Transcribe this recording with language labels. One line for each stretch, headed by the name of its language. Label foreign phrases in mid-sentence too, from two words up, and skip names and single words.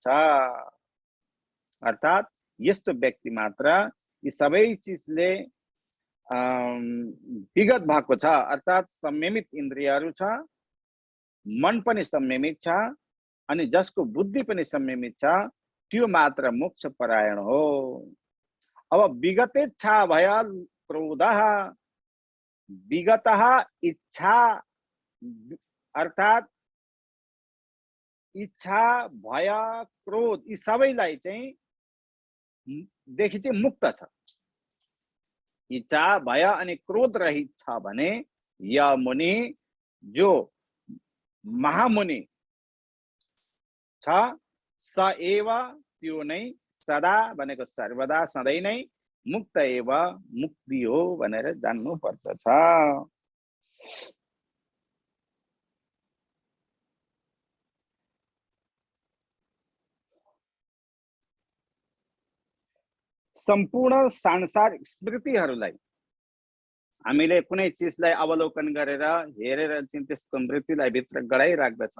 Nepali: अर्थात् यस्तो व्यक्ति मात्र यी सबै चिजले विगत भएको छ, अर्थात् संयमित इन्द्रियहरू छ, मन पनि संयमित छ अनि जसको बुद्धि पनि संयमित छ, त्यो मात्र मोक्षपरायण हो। अब
Sanskrit: विगतेच्छा भय क्रोधः, विगतः
Nepali: इच्छा अर्थात् इच्छा भय क्रोध यी सबैलाई चाहिँ देखि चाहिँ मुक्त छ। इच्छा भय अनि क्रोध रहित छ भने यह मुनि, जो महामुनि छ,
Sanskrit: स एव
Nepali: त्यो नै सदा भनेको सर्वदा सधैँ नै
Sanskrit: मुक्त एव
Nepali: मुक्ति हो भनेर जान्नु पर्दछ। सम्पूर्ण सांसारिक स्मृतिहरूलाई हामीले कुनै चिजलाई अवलोकन गरेर हेरेर चाहिँ त्यसको स्मृतिलाई भित्र गडाइराख्दछौँ।